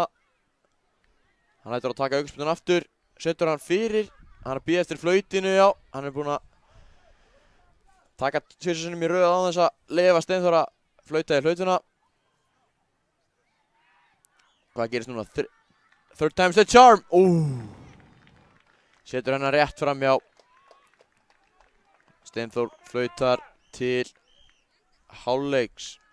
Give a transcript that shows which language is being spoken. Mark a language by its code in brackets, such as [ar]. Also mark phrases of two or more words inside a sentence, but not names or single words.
[is] Hann lætur að taka aukaspyrnuna aftur. Setur hann fyrir. Hann er að bíða eftir flautinu, já. Hann er búinn að taka 2 sinnum í röð á þess að leyfa Steinþór að flauta í flautuna. Hvað gerist núna? [en] Third time's the charm. [is] Setur hennar rétt fram hjá. Steinþór flautar til hálfleiks.